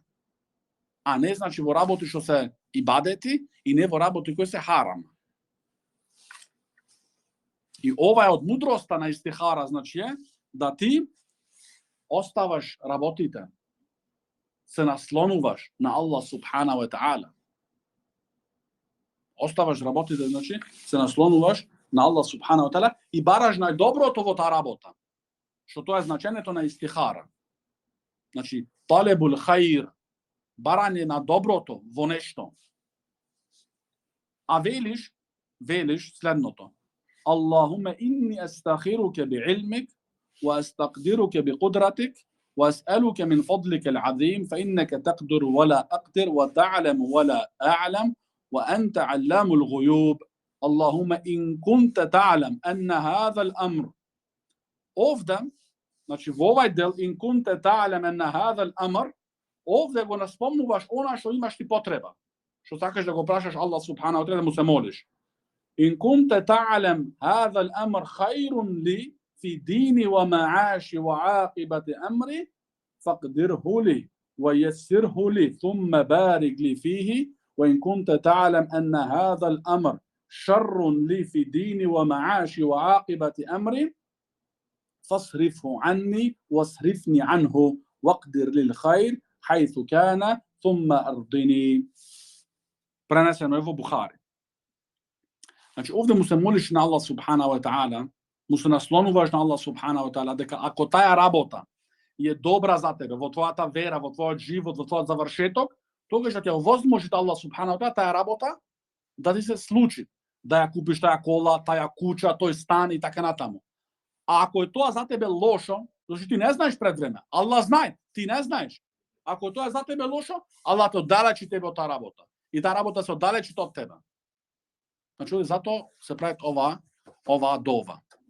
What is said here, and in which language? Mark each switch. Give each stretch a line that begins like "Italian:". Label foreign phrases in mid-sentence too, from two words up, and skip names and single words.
Macedonian: А не значи во работи што се ибадети и не во работи кои се харам. И ова е од мудроста на истихара, значи е да ти оставаш работите, се наслонуваш на Аллах
Arabic: سبحانه وتعالى.
Macedonian: Оставаш работите, значи се наслонуваш на Аллах
Arabic: سبحانه وتعالى
Macedonian: и бараш најдоброто во таа работа. Што тоа е значењето на истихара. Значи
Arabic: طلب الخير,
Macedonian: барање на доброто во нешто. А велиш следното.
Arabic: اللهم إني أستخيرك بعلمك وأستقدرك بقدرتك وأسألك من فضلك العظيم فإنك تقدر ولا أقدر وتعلم ولا أعلم وأنت علام الغيوب. اللهم إن كنت تعلم أن هذا الأمر.
Macedonian: Овде, значи во овај дел
Arabic: إن كنت تعلم أن هذا الأمر,
Macedonian: ovde го наспомнуваш она што имаш ти потреба. Што сакаш да го прашаш Аллах
Arabic: سبحانه وتعالى,
Macedonian: да му се молиш.
Arabic: إن كنت تعلم هذا الأمر خير لي في ديني ومعاشي وعاقبة أمري فاقدره لي ويسره لي ثم بارك لي فيه وإن كنت تعلم أن هذا الأمر شر لي في ديني ومعاشي وعاقبة أمري فاصرفه عني واصرفني عنه واقدر للخير حيث كان ثم أرضني.
Macedonian: Пренесено е во Бухари. Значи, овде му се молиш на Аллах
Arabic: سبحانه وتعالى,
Macedonian: му се наслонуваш на Аллах
Arabic: سبحانه وتعالى,
Macedonian: дека ако таја работа е добра за тебе, во твојата вера, во твојот живот, во твојот завршеток, тогаш да ти овозможи Аллах
Arabic: سبحانه وتعالى
Macedonian: таја работа да ти се случи, да ја купиш таја кола, таја куќа, тој стан и така натаму. А ако е тоа за тебе лошо, зашто ти не знаеш пред време, Аллах знае, ти не знаеш. Ако тоа е за тебе лошо, Аллах те оддалечи тебе од таа работа. И таа работа се оддалечи од тебе. Значи, затоа се прави оваа дова.